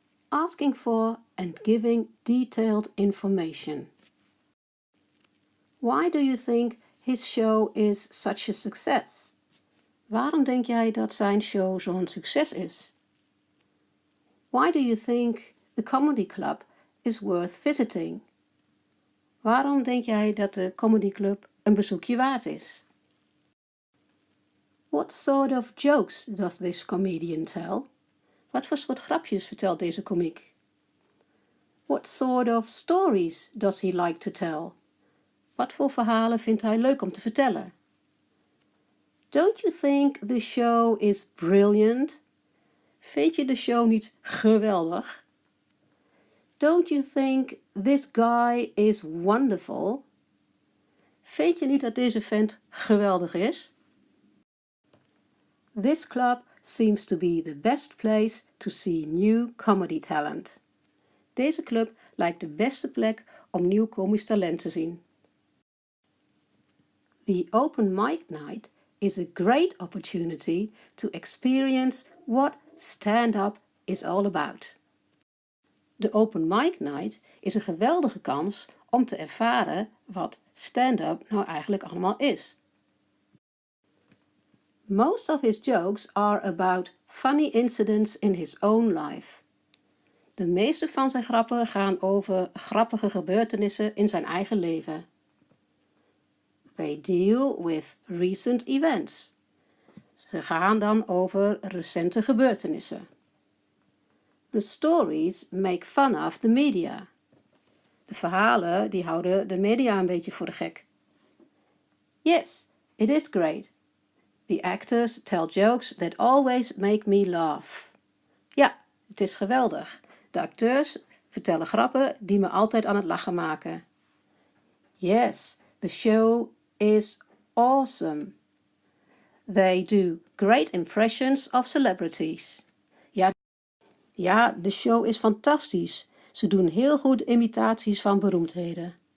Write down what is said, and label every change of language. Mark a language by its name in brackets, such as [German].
[English] Asking for and giving detailed information. Why do you think his show is such a success? [Dutch] Waarom denk jij dat zijn show zo'n succes is? [English] Why do you think the comedy club is worth visiting? [Dutch] Waarom denk jij dat de comedy club een bezoekje waard is? [English] What sort of jokes does this comedian tell? [Dutch] Wat voor soort grapjes vertelt deze komiek? [English] What sort of stories does he like to tell? [Dutch] Wat voor verhalen vindt hij leuk om te vertellen? [English] Don't you think the show is brilliant? [Dutch] Vind je de show niet geweldig? [English] Don't you think this guy is wonderful? [Dutch] Vind je niet dat deze vent geweldig is? [English] This club seems to be the best place to see new comedy talent. [Dutch] Deze club lijkt de beste plek om nieuw komisch talent te zien. [English] The open mic night is a great opportunity to experience what stand-up is all about. [Dutch] De open mic night is een geweldige kans om te ervaren wat stand-up nou eigenlijk allemaal is. [English] Most of his jokes are about funny incidents in his own life. [Dutch] De meeste van zijn grappen gaan over grappige gebeurtenissen in zijn eigen leven. [English] They deal with recent events. [Dutch] Ze gaan dan over recente gebeurtenissen. [English] The stories make fun of the media. [Dutch] De verhalen die houden de media een beetje voor de gek. [English] Yes, it is great. The actors tell jokes that always make me laugh. [Dutch] Ja, het is geweldig. De acteurs vertellen grappen die me altijd aan het lachen maken. [English] Yes, the show is awesome. They do great impressions of celebrities. [Dutch] Ja, de show is fantastisch. Ze doen heel goed imitaties van beroemdheden.